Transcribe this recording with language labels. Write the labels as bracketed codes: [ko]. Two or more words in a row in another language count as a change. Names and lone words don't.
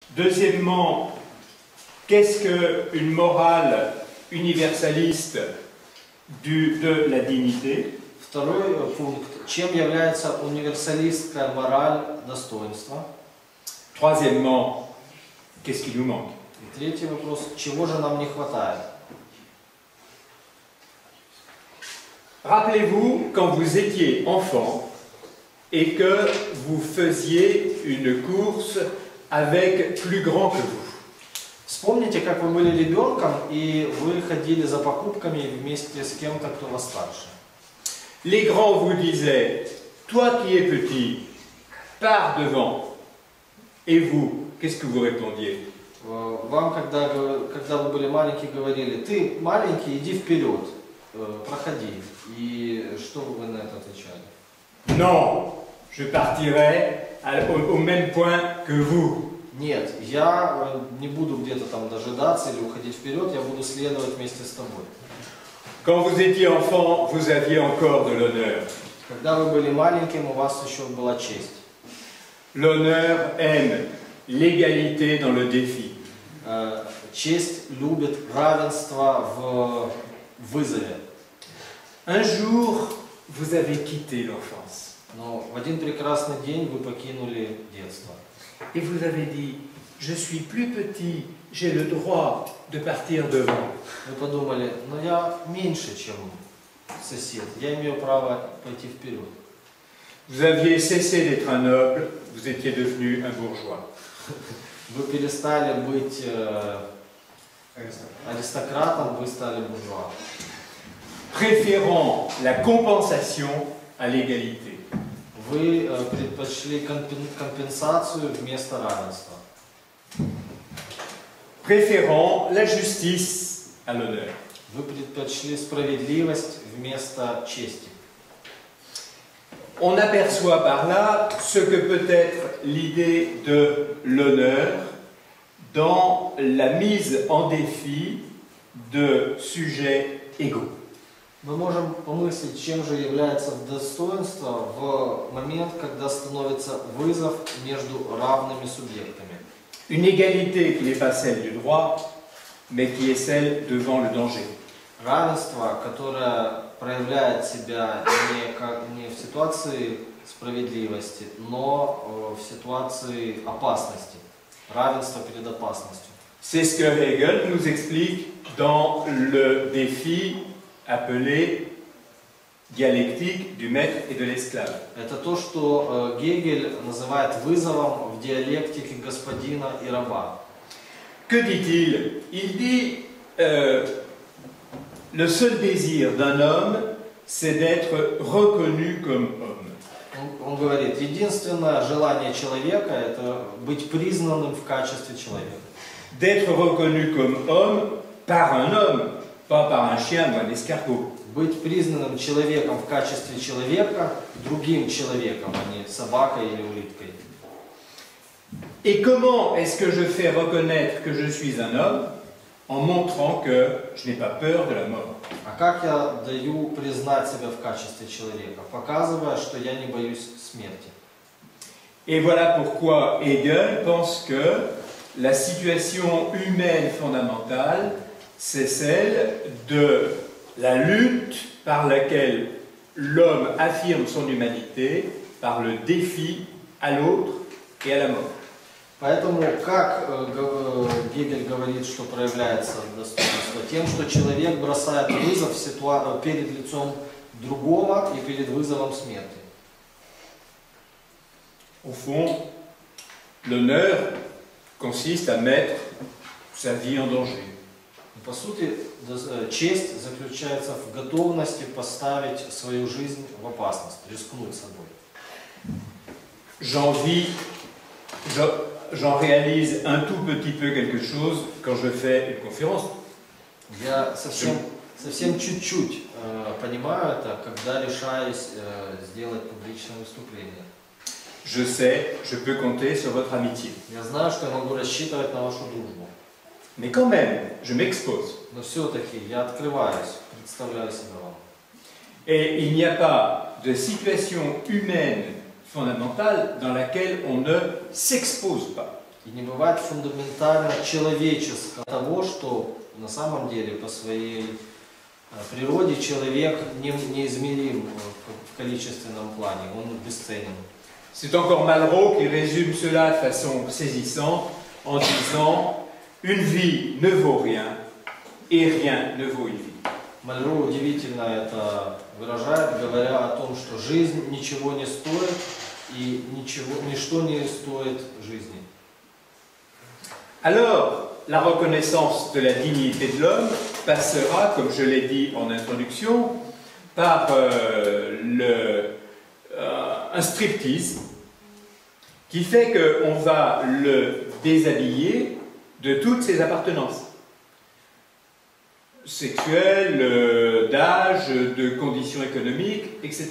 [fr] Deuxièmement, qu'est-ce qu'une morale universaliste de la dignité? [ru] Второй пункт. Чем является универсалистская мораль достоинства? [fr] Troisièmement, qu'est-ce qui nous manque? [ru] И третий вопрос. Чего же нам не хватает? [fr] Rappelez-vous quand vous étiez enfant et que vous faisiez une course avec plus grand que vous. [ru] Вспомните, как вы были ребенком и вы ходили за покупками вместе с кем-то, кто вас старше. [fr] Les grands vous disaient, toi qui es petit, pars devant. Et vous, qu'est-ce que vous répondiez? [ru] Вам, когда вы были маленькие, говорили, ты маленький, иди вперед, проходи. И что вы на это отвечали? [fr] Non, je partirai au même point que vous. [ru] Нет, я не буду где-то там дожидаться или уходить вперед, я буду следовать вместе с тобой. [fr] Quand vous étiez enfant, vous aviez encore de l'honneur. [ru] Когда вы были маленьким, у вас еще была честь. [fr] L'honneur aime l'égalité dans le défi. [ru] Честь любит равенство в вызове. [fr] Un jour, vous avez quitté l'enfance. [ru] Но в один прекрасный день вы покинули детство. [fr] Et vous avez dit, je suis plus petit, j'ai le droit de partir devant. [ru] Вы подумали, но я меньше, чем сосед, я имею право пойти вперед. [fr] Vous aviez cessé d'être un noble, vous étiez devenu un bourgeois. [ru] Вы перестали быть аристократом, вы стали буржуа. [fr] Préférant la compensation à l'égalité. [ru] Вы предпочли компенсацию вместо равенства. [fr] Préférant la justice à l'honneur. [ru] Вы предпочли справедливость вместо чести. [fr] On aperçoit par là ce que peut être l'idée de l'honneur dans la mise en défi de sujets égaux. [ru] Мы можем помыслить, чем же является достоинство в момент, когда становится вызов между равными субъектами. [fr] Une égalité qui n'est pas celle du droit, mais qui est celle devant le danger. [ru] Равенство, которое проявляет себя не в ситуации справедливости, но в ситуации опасности. Равенство перед опасностью. [fr] C'est ce que Hegel nous explique dans le défi appelé dialectique du maître et de l'esclave. [ru] Это то, что Гегель называет вызовом в диалектике господина и раба. [fr] Que dit-il? Il dit le seul désir d'un homme, c'est d'être reconnu comme homme. [ru] Он говорит, единственное желание человека – это быть признанным в качестве человека. [fr] D'être reconnu comme homme par un homme, pas par un chien ou un escargot. [ru] Быть признанным человеком в качестве человека другим человеком, а не собакой или улиткой. [fr] Et comment est-ce que je fais reconnaître que je suis un homme? En montrant que je n'ai pas peur de la mort. [ru] А как я даю признать себя в качестве человека? Показывая, что я не боюсь смерти. [fr] Et voilà pourquoi Hegel pense que la situation humaine fondamentale, c'est celle de la lutte par laquelle l'homme affirme son humanité par le défi à l'autre et à la mort. [ru] Поэтому, как Гегель говорит, что проявляется достоинство? Тем, что человек бросает вызов перед лицом другого и перед вызовом смерти. [fr] Au fond, l'honneur consiste à mettre sa vie en danger. [ru] По сути, честь заключается в готовности поставить свою жизнь в опасность, рискнуть собой. [fr] J'en réalise un tout petit peu quelque chose quand je fais une conférence. [ru] Я совсем чуть-чуть понимаю это, когда решаюсь сделать публичное выступление. [fr] Je sais, je peux compter sur votre amitié. [ru] Я знаю, что я могу рассчитывать на вашу дружбу. [fr] Mais quand même, je m'expose. [ru] Но все-таки я открываюсь, представляю себя вам. [fr] Et il n'y a pas de situation humaine fondamentale dans laquelle on ne s'expose pas. [ru] И не бывает фундаментально человеческого того, что на самом деле по своей природе человек неизмерим в количественном плане, он бесценен. [fr] C'est encore Malraux qui résume cela de façon saisissante en disant « Une vie ne vaut rien et rien ne vaut une vie ». [ru] Мальро удивительно это выражает, говоря о том, что жизнь ничего не стоит и ничто не стоит жизни. [fr] Alors, la reconnaissance de la dignité de l'homme passera, comme je l'ai dit en introduction, par un striptease qui fait qu'on va le déshabiller de toutes ses appartenances sexuelles, d'âge, de conditions économiques, etc.